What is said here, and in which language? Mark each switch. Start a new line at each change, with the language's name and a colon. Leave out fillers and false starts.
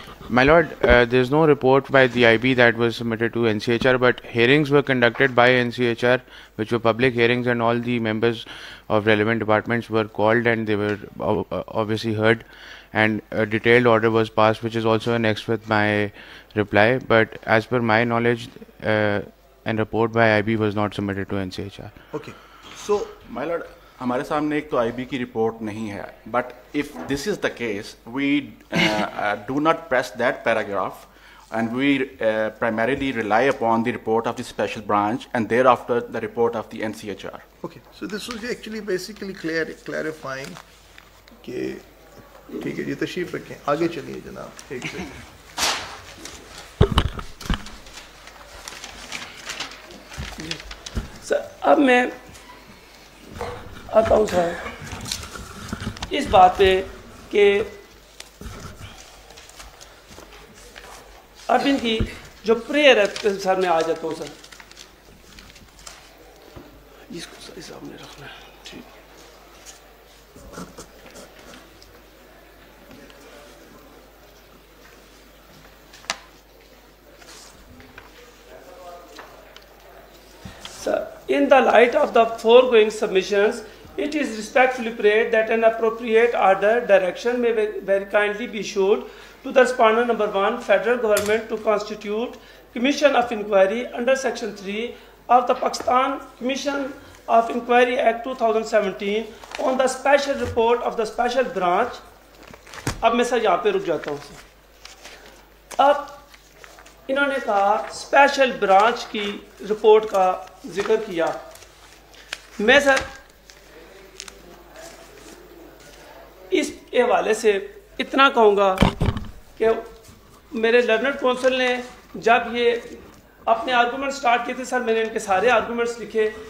English: My lord, there is no report by the IB that was submitted to NCHR, but hearings were conducted by NCHR, which were public hearings, and all the members of relevant departments were called and they were obviously heard, and a detailed order was passed, which is also annexed with my reply. But as per my knowledge, a report by IB was not submitted to NCHR. Okay. So, my lord,
Urdu: ہمارے سامنے ایک تو آئی be کی report نہیں ہے,
English: But if this is the case we do not press that paragraph and we primarily rely upon the report of the special branch and thereafter the report of the NCHR. okay, so this was actually basically clarifying
Urdu: کہ ٹھیک ہے جی تشریف رکھیں, آگے چلیے جناب. ایک second. اب میں آتا ہوں سر اس بات پہ کہ اب ان کی جو پریئر ہے سر میں آ جاتا ہوں سر, اس کو صحیح سامنے رکھنا ہے.
English: ٹھیک sir, in the light of the foregoing submissions, it is respectfully prayed that an appropriate order direction may very kindly be issued to the respondent number 1, Federal Government, to constitute Commission of Inquiry under Section 3 of the Pakistan Commission of Inquiry Act 2017 on the special report of the special branch.
Urdu: اب میں سر یہاں پہ رک جاتا ہوں سر. اب انہوں نے کہا اسپیشل برانچ کی رپورٹ کا ذکر کیا. میں سر اس حوالے سے اتنا کہوں گا کہ میرے لرنڈ کونسل نے جب یہ اپنے آرگومنٹ سٹارٹ کیے تھے سر, میں نے ان کے سارے آرگومنٹس لکھے.